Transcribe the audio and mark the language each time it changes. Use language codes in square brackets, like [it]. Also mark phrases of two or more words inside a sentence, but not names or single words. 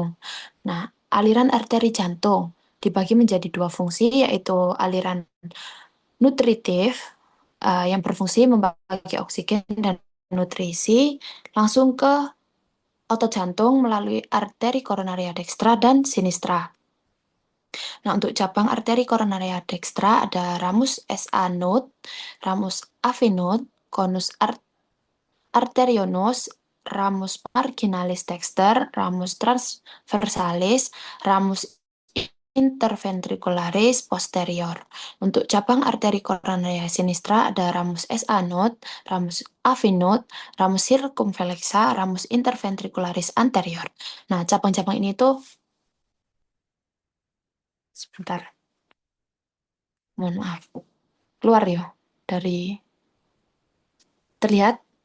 [id] Nah, aliran arteri jantung dibagi menjadi dua fungsi, yaitu aliran nutritif yang berfungsi membagi oksigen dan nutrisi langsung ke otot jantung melalui arteri koronaria dextra dan sinistra. Nah, untuk cabang arteri koronaria dextra ada ramus SA node, ramus AV node, [la] conus arteriosus, ramus marginalis dexter, ramus transversalis, ramus interventricularis posterior. [id] Untuk cabang arteri koronaria sinistra ada ramus SA node, ramus AV node, [la] ramus circumflexa, ramus interventricularis anterior. [id] Nah, cabang-cabang ini tuh sebentar, mohon maaf, keluar ya dari terlihat.